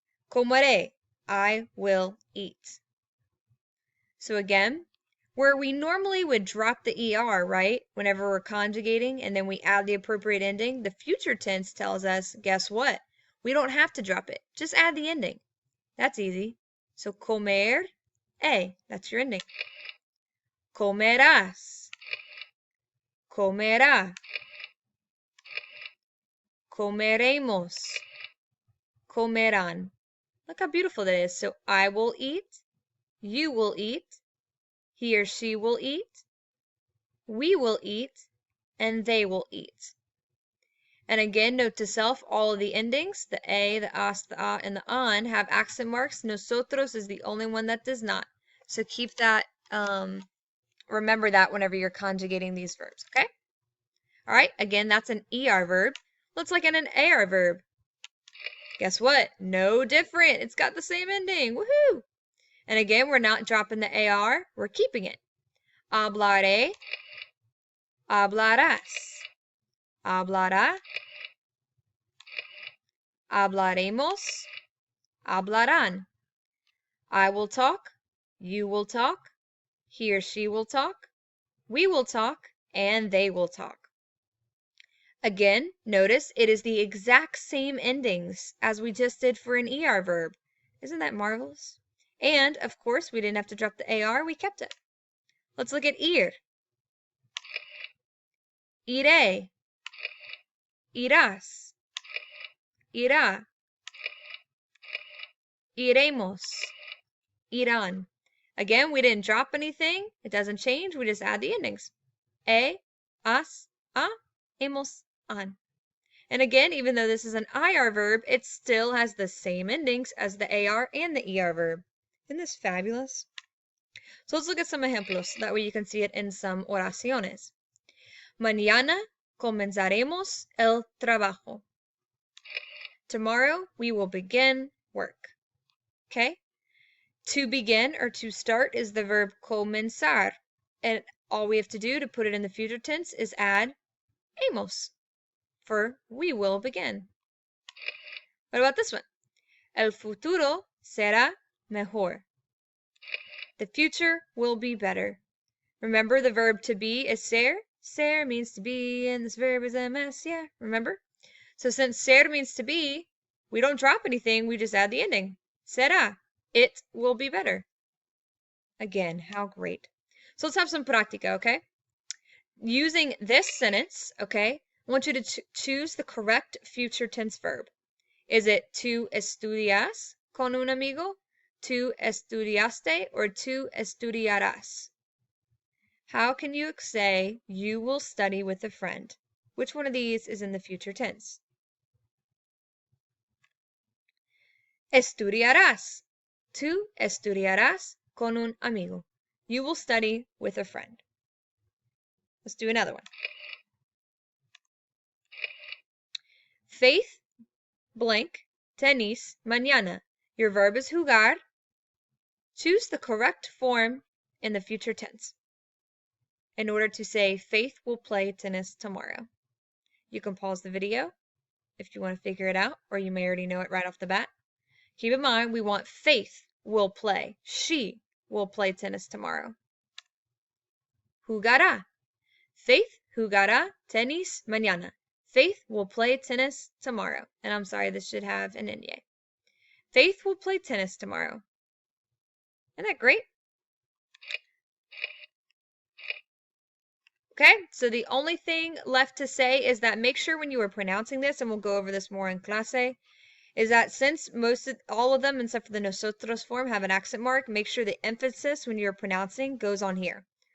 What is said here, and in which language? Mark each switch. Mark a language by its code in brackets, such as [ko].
[es] Comeré, [en] I will eat. So again, where we normally would drop the ER, right, whenever we're conjugating, and then we add the appropriate ending, the future tense tells us, guess what? We don't have to drop it. Just add the ending. That's easy. So comer, that's your ending. [es] Comerás, comerá, comeremos, comerán. [en] Look how beautiful that is. So I will eat, you will eat, he or she will eat, we will eat, and they will eat. And again, note to self, all of the endings, the a, the as, the a, and the on, have accent marks. Nosotros is the only one that does not. So keep that, remember that whenever you're conjugating these verbs, okay? All right, again, that's an ER verb. Let's look at an AR verb. Guess what? No different. It's got the same ending. Woohoo! And again, we're not dropping the AR. We're keeping it. [es] Hablaré, hablarás, hablará, hablaremos, hablarán. [en] I will talk, you will talk, he or she will talk, we will talk, and they will talk. Again, notice it is the exact same endings as we just did for an ER verb. Isn't that marvelous? And, of course, we didn't have to drop the AR, we kept it. Let's look at ir. [es] Iré, irás, irá, iremos, irán. [en] Again, we didn't drop anything. It doesn't change. We just add the endings. [es] As, a, hemos, an. [en] And again, even though this is an IR verb, it still has the same endings as the AR and the ER verb. Isn't this fabulous? So let's look at some ejemplos. That way you can see it in some oraciones. [es] Mañana comenzaremos el trabajo. [en] Tomorrow we will begin work. Okay? To begin or to start is the verb comenzar. And all we have to do to put it in the future tense is add hemos for we will begin. What about this one? [es] El futuro será mejor. [en] The future will be better. Remember the verb to be is ser? Ser means to be, and this verb is ms, yeah, remember? So since ser means to be, we don't drop anything, we just add the ending. Será. It will be better. Again, how great. So let's have some práctica, okay? Using this sentence, okay, I want you to choose the correct future tense verb. Is it [es] tú estudias con un amigo, tú estudiaste, [en] or [es] tú estudiarás? [en] How can you say you will study with a friend? Which one of these is in the future tense? [es] Estudiarás. Tú estudiarás con un amigo. [en] You will study with a friend. Let's do another one. [es] Faith, blank, tenis, mañana. [en] Your verb is jugar. Choose the correct form in the future tense in order to say Faith will play tennis tomorrow. You can pause the video if you want to figure it out, or you may already know it right off the bat. Keep in mind, we want Faith will play. She will play tennis tomorrow. [es] Jugará. Faith jugará tenis mañana. [en] Faith will play tennis tomorrow. And I'm sorry, this should have an NY. Faith will play tennis tomorrow. Isn't that great? Okay, so the only thing left to say is that make sure when you are pronouncing this, and we'll go over this more in clase, is that since all of them, except for the nosotros form, have an accent mark, make sure the emphasis when you're pronouncing goes on here.